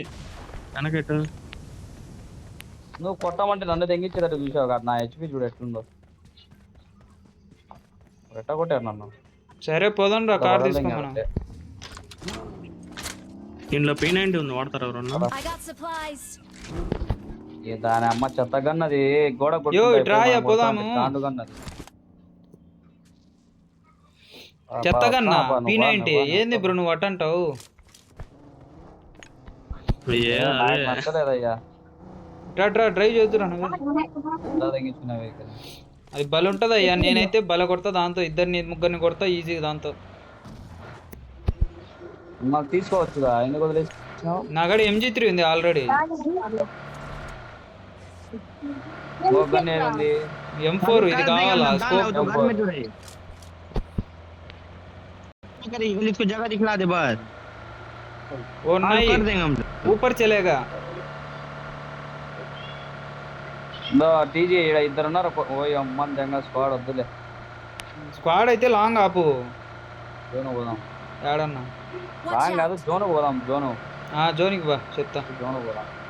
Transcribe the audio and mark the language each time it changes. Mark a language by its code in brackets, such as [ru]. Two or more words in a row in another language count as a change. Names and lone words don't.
[te] వెనకెట్టు. నువ్వు కొట్టమంటే నన్ను తెంగించేటట్టు చూసావు కదా. నా హెచ్పి చూడు ఎట్లుందో. ఎట్ట కొట్టారు నన్ను. సరే పోదాం రా, కార్ తీసుకోమన్నా. దీంట్లో P90 ఉంది, వాడతారు ఎవరన్నా? [en] I got supplies. [te] దాని అమ్మ చెత్త గన్నది. గోడ పోదాము. చెత్తగన్నా P90 ఏంది బ్రో నువ్వు అట్టంటావు? నచ్చలేదయ్యా. డ్రైవ్ చేద్దురా నువ్వు. అది బల ఉంటుంది అయ్యా. నేనైతే బల కొడతా దాంతో. ఇద్దరిని ముగ్గురిని కొడతా ఈజీగా దాంతో. తీసుకోవచ్చుగా, ఎందుకు వదిలేసి? నా కాడ MG3 ఉంది ఆల్రెడీ. M4 ఇది కావాలా? [hi] इसको जगह दिखला दे बस। वो नहीं कर देंगे हम, ऊपर चलेगा। [te] టీజీ ఇద్దరు ఉన్నారు. ఓ అమ్మని దెంగ స్క్వాడ్ వద్దులే. స్క్వాడ్ అయితే లాంగ్ ఆపు. జోను పోదాం. ఏడన్నా లాంగ్ కాదు, జోను పోదాం. జోనికి బా చెప్తా. జోను పోదాం.